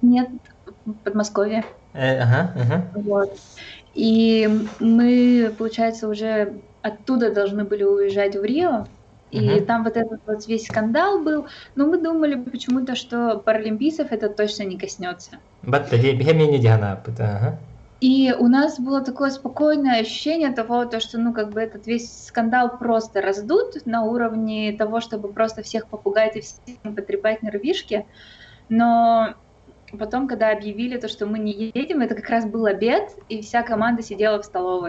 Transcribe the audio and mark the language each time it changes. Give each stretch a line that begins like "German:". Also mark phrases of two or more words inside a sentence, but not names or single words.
Russian: Нет, Подмосковье. Ага, ага. Вот. И мы, получается, уже оттуда должны были уезжать в Рио, и Мгм. там вот этот вот весь скандал был, но мы думали почему-то, что паралимпийцев это точно не коснется. Батта дей бихемени дихана апыта. Ага. И у нас было такое спокойное ощущение того, то, что, ну, как бы этот весь скандал просто раздут на уровне того, чтобы просто всех попугать и всем потрепать нервишки. Но потом, когда объявили то, что мы не едем, это как раз был обед, и вся команда сидела в столовой.